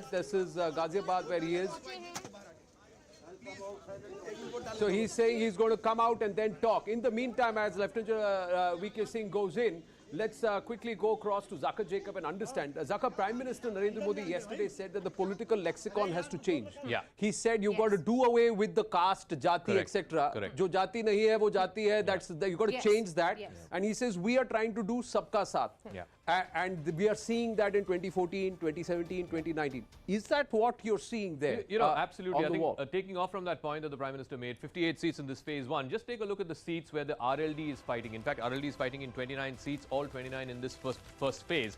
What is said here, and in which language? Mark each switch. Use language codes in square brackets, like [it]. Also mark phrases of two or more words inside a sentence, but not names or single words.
[en] This is Ghaziabad where he is. So he's saying he's going to come out and then talk. In the meantime, as Lieutenant General VK Singh goes in, let's quickly go across to Zakir Jacob and understand. Zakir, Prime Minister Narendra Modi yesterday said that the political lexicon has to change. Yeah. He said you've got to do away with the caste, jati, etc. [hi] Jo jati nahi hai, wo jati hai. [en] That's you got to change that. And he says we are trying to do [hi] sabka saath. [en] And we are seeing that in 2014, 2017, 2019. Is that what you're seeing there? You know, absolutely. I think taking off from that point that the Prime Minister made, 58 seats in this phase one. Just take a look at the seats where the RLD is fighting. In fact, RLD is fighting in 29 seats, all 29 in this first phase.